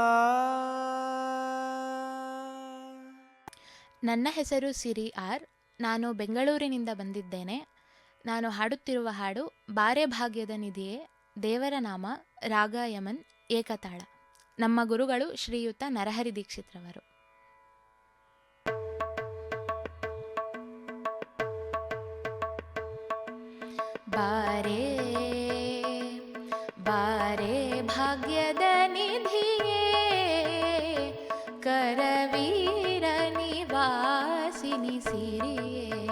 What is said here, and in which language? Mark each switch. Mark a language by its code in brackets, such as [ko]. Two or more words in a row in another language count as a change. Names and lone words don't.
[kn] ನನ್ನ ಹೆಸರು ಸಿರಿ ಆರ್. ನಾನು ಬೆಂಗಳೂರಿನಿಂದ ಬಂದಿದ್ದೇನೆ. ನಾನು ಹಾಡುತ್ತಿರುವ ಹಾಡು ಬಾರೆ ಭಾಗ್ಯದ ನಿಧಿಯೇ, ದೇವರ ನಾಮ, ರಾಗ ಯಮನ್, ಏಕತಾಳ. ನಮ್ಮ ಗುರುಗಳು ಶ್ರೀಯುತ ನರಹರಿ ದೀಕ್ಷಿತ್ರವರು. ಬಾರೆ ಬಾರೆ ಭಾಗ್ಯದ ನಿಧಿಯೇ, ಕರವೀರ ನಿವಾಸಿನಿ ಸಿರಿಯೇ.